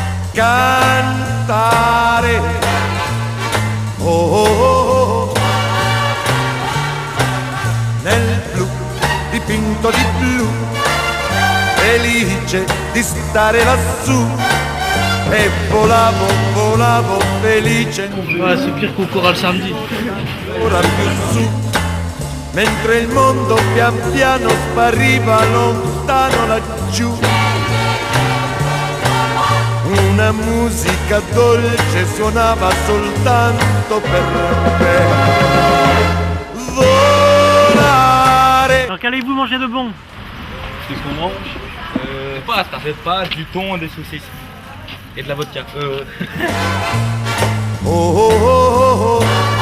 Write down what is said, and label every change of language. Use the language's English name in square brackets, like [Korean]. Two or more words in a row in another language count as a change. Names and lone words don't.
[Italian] cantare. Oh, oh, oh, oh. Nel blu, dipinto di blu, felice di stare lassù. E volavo, volavo felice. [French] Ouais, c'est pire qu'au choral samedi. [Italian] Ora più su, mentre il mondo pian piano spariva lontano laggiù. Una musica dolce suonava soltanto per me. Volare. [French] Alors qu'allez-vous manger de bon? Qu'est-ce qu'on mange? Des pâtes, du thon, des saucisses. Et de la vodka. Oh, oh, oh, oh.